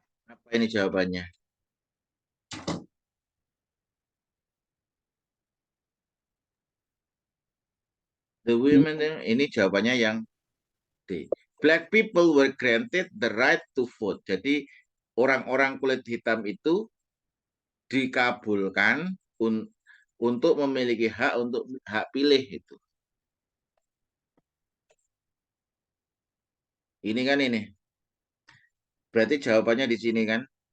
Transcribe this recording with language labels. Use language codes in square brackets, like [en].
[id] Apa ini jawabannya? [en] The women, [id] ini jawabannya yang D. [en] Black people were granted the right to vote. [id] Jadi orang-orang kulit hitam itu dikabulkan untuk memiliki hak pilih itu. Ini kan ini. Berarti jawabannya di sini kan.